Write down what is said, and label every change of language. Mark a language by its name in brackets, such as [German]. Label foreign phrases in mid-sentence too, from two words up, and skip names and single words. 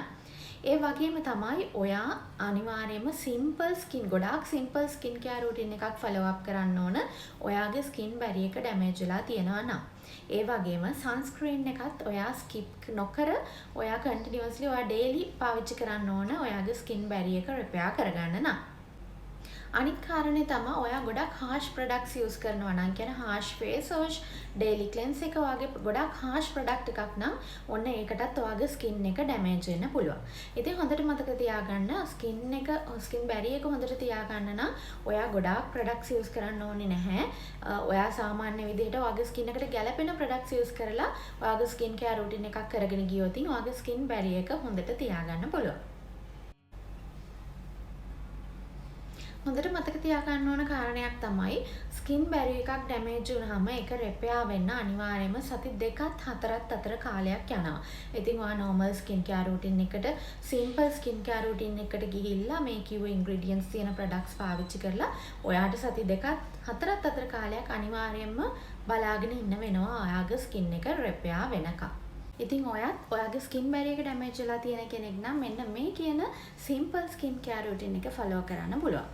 [Sinhala] ඒ වගේම තමයි ඔයා අනිවාර්යයෙන්ම ගොඩාක් [English] simple skin care routine [Sinhala] එකක් [English] follow up [Sinhala] කරන්න ඕන ඔයාගේ [English] skin barrier [Sinhala] එක ඩැමේජ් වෙලා තියෙනවා නම්. ඒ වගේම සන්ස්ක්‍රීන් එකත් ඔයා ස්කිප් නොකර ඔයා කන්ටිනියස්ලි ඔයා ඩේලි පාවිච්චි කරන්න ඕන ඔයාගේ [English] skin barrier [Sinhala] එක රිපෙයාර් කරගන්න නම්. අනිත් කාරණේ තමයි ඔයා ගොඩක් [English] harsh products use [Sinhala] කරනවා නම් කියන [English] harsh face wash, daily cleanse [Sinhala] එක වගේ ගොඩක් [English] harsh product [Sinhala] එකක් නම් ඔන්න ඒකටත් ඔයාගේ skin එක damage වෙන්න පුළුවන්. ඉතින් හොඳට මතක තියාගන්න [English] skin barrier [Sinhala] එක හොඳට තියාගන්න නම් ඔයා ගොඩාක් [English] products use [Sinhala] කරන්න ඕනේ නැහැ. ඔයා සාමාන්‍ය විදිහට ඔයාගේ skin එකට ගැළපෙන [English] products use [Sinhala] කරලා ඔයාගේ [English] skin care routine [Sinhala] එකක් කරගෙන ගියොත් ඔයාගේ [English] skin barrier [Sinhala] එක හොඳට තියාගන්න පුළුවන්. හොඳට මතක තියාගන්න ඕන කාරණයක් තමයි [English] skin barrier [Sinhala] එකක් ඩැමේජ් වුණාම ඒක රිපෙයාර් වෙන්න අනිවාර්යයෙන්ම සති 2ත් 4ත් අතර කාලයක් යනවා. ඉතින් ඔයා [English] normal skin care routine [Sinhala] එකට [English] simple skin care routine [Sinhala] එකට ගිහිල්ලා මේ කිව්ව ingredients තියෙන products පාවිච්චි කරලා ඔයාට සති 2ත් 4ත් අතර කාලයක් අනිවාර්යයෙන්ම බලාගෙන ඉන්න වෙනවා ඔයාගේ ස්කින් එක රිපෙයාර් වෙනකම්. ඉතින් ඔයත් ඔයාගේ [English] skin barrier [Sinhala] එක ඩැමේජ් වෙලා තියෙන කෙනෙක් නම් මෙන්න මේ කියන [English] simple skin care routine [Sinhala] එක ෆලෝ කරන්න පුළුවන්.